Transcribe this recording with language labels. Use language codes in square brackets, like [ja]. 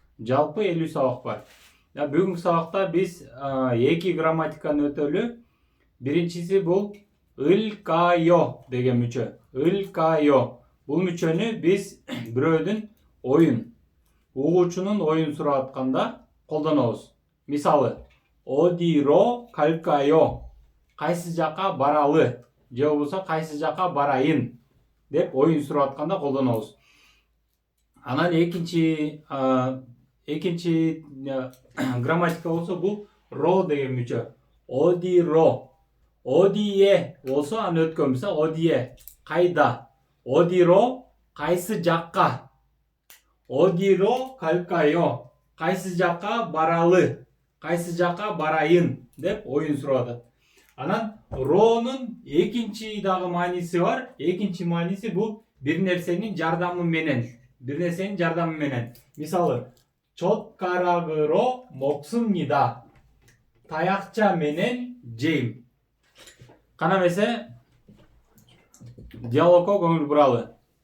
[ky] Жалпы 50 сабак бар. Бүгүнкү сабакта биз 2 грамматиканы өтөлү. Биринчиси бул ылкайо деген мүчө. Ылкайо. Бул мүчөнү биз бирөөдүн угуучунун оюн сурап атканда колдонобуз. Мисалы, [ko] 어디로 갈까요? [ky] Кайсы жака баралы? Же болбосо кайсы жака барайын деп оюн сурап атканда колдонобуз. Анан экинчи грамматика болсо бул ро деген мүчө. 어디로. 어디에 болсо аны өткөн мисалы 어디에 кайда. 어디로 кайсы жакка. [ko] 어디로 갈까요? [ky] Кайсы жака баралы? Кайсы жака барайын деп оюн сурап атат. Анан ронун экинчи дагы мааниси бар. Экинчи мааниси бул бир нерсенин жардамы менен. Мисалы, [ko] 젓가락으로 먹습니다. [ky] таякча менен жейм. Кана эмесе диалогко көңүл буралы.